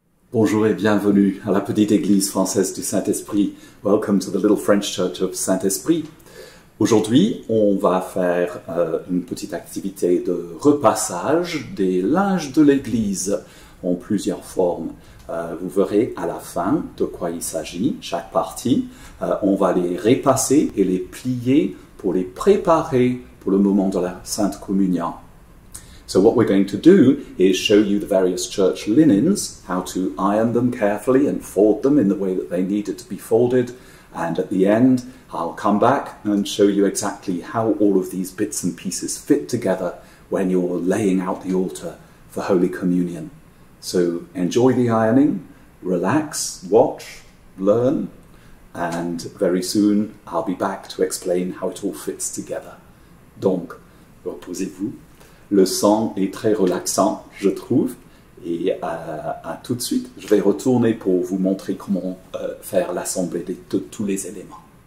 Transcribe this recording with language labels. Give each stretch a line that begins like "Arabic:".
French: Bonjour et bienvenue à la petite église française du Saint-Esprit.
English: Welcome to the little French church of Saint-Esprit.
French: Aujourd'hui, on va faire une petite activité de repassage des linges de l'église en plusieurs formes. Vous verrez à la fin de quoi il s'agit, chaque partie. On va les repasser et les plier pour les préparer pour le moment de la Sainte Communion.
English: So what we're going to do is show you the various church linens, how to iron them carefully and fold them in the way that they needed to be folded. And at the end, I'll come back and show you exactly how all of these bits and pieces fit together when you're laying out the altar for Holy Communion. So enjoy the ironing, relax, watch, learn, and very soon I'll be back to explain how it all fits together.
French: Donc, reposez-vous. Le son est très relaxant, je trouve, et à tout de suite. Je vais retourner pour vous montrer comment faire l'assemblée de tous les éléments.